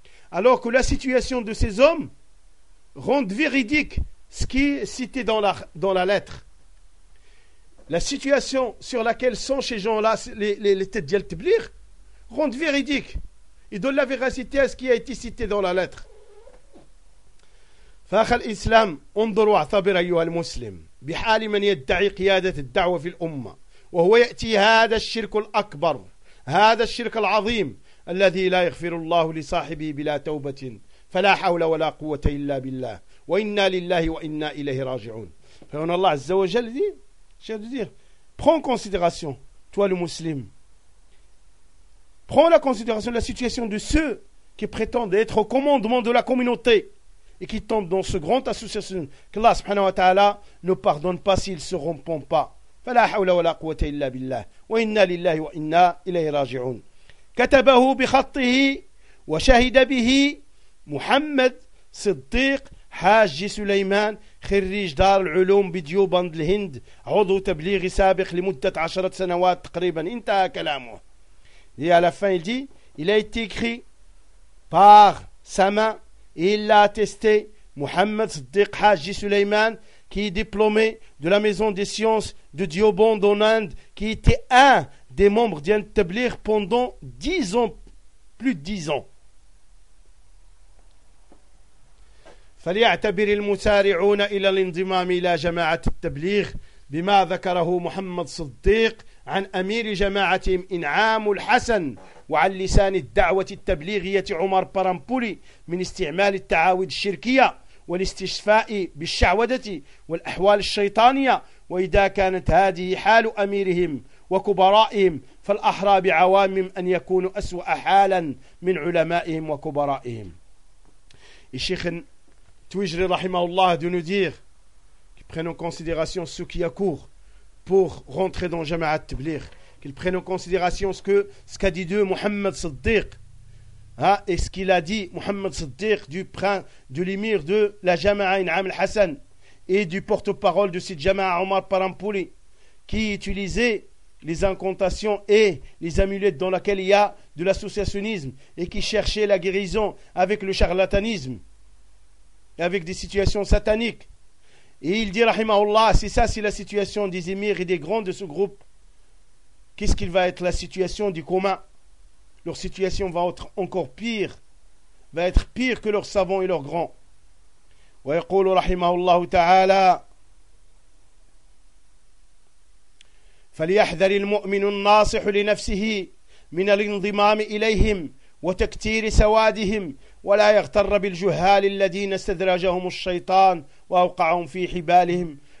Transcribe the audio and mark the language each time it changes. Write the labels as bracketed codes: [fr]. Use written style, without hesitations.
[fr] Alors que la situation de ces hommes rend véridique ce qui est cité dans la lettre. La situation sur laquelle sont ces gens-là, les têtes d'Yal Tiblir, rend véridique. Il donne la véracité à ce qui a été cité dans la lettre. [ar] فاخ الاسلام انظر واعتبر ايها المسلم بحال من يدعي قياده الدعوه في الامه وهو ياتي هذا الشرك الاكبر هذا الشرك العظيم الذي لا يغفر الله لصاحبه بلا توبه فلا حول ولا قوه الا بالله وانا لله وانا اليه راجعون. [fr] فهنا الله عز وجل دي شادير prend considération toi le musulman. Prends la considération de la situation de ceux qui prétendent être au commandement de la communauté et qui tombent dans ce grand association. Qu'Allah subhanahu wa ta'ala ne pardonne pas s'ils se rompent pas. [ar] فَلَا حَوْلَ وَلَا قُوَةَ إِلَّا بِاللَّهِ وَإِنَّا لِلَّهِ وَإِنَّا إِلَيْهِ رَاجِعُونَ كَتَبَهُ بِخَطِّهِ وَشَهِدَ بِهِ مُحَمَّدْ صِدِّيقْ حَاجِّ سُلَيْمَانْ خريج دار العلوم بديوبند الهند عضو تبليغي سابق لمدة 10 سنوات تقريبا. انتهى كلامه. [fr] Et à la fin, il dit, il a été écrit par sa main et il l'a attesté, Mohamed Siddiq Haji Suleiman, qui est diplômé de la maison des sciences de Dioband en Inde, qui était un des membres d'Yan Tablir pendant 10 ans, plus de 10 ans. [ar] Fali a'tabir al-musari'una ila l'indimam ila jama'at al-tablir bima dhakarahu Mohamed Siddiq عن أمير جماعتهم إنعام الحسن وعن لسان الدعوة التبليغية عمر برامبولي من استعمال التعاويد الشركية والاستشفاء بالشعوذة والأحوال الشيطانية. وإذا كانت هذه حال أميرهم وكبرائهم فالأحرى بعوامهم أن يكونوا أسوأ حالا من علمائهم وكبرائهم. [fr] الشيخ توجري رحمه الله دونودير prenons en considération ce qui accourt pour rentrer dans Jamaat Tabligh, qu'ils prennent en considération ce qu'a dit de Mohamed Siddiq, et ce qu'il a dit Mohamed Siddiq du prince de l'émir de la Jamaa Inam al-Hassan et du porte-parole de cette Jamaa Omar Parampouli, qui utilisait les incantations et les amulettes dans lesquelles il y a de l'associationnisme et qui cherchaient la guérison avec le charlatanisme et avec des situations sataniques. Et il dit, rahimahullah, si ça c'est la situation des émirs et des grands de ce groupe, qu'est-ce qu'il va être la situation du commun? Leur situation va être encore pire, va être pire que leurs savants et leurs grands. [ar] Wa yaqulu rahimahullah ta'ala, فليحذر المؤمن الناصح لنفسه من الانضمام إليهم وتكتير سوادهم ولا يغتر بالجهال الذين استدرجهم الشيطان وأوقعهم في حبالهم